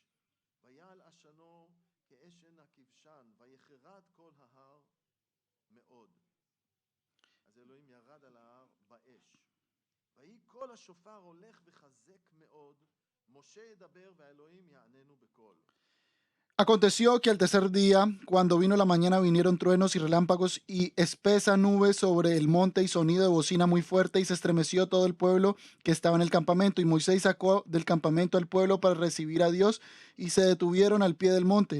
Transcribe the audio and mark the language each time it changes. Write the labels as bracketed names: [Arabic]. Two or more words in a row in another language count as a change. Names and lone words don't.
[Hebrew] ויעל עשנו כאשן הכבשן, ויחרד כל ההר מאוד. אז אלוהים ירד על ההר באש. ויהי קול השופר הולך וחזק מאוד, משה ידבר והאלוהים יעננו בקול. [Spanish] Aconteció que al tercer día, cuando vino la mañana, vinieron truenos y relámpagos y espesa nube sobre el monte y sonido de bocina muy fuerte, y se estremeció todo el pueblo que estaba en el campamento. Y Moisés sacó del campamento al pueblo para recibir a Dios, y se detuvieron al pie del monte.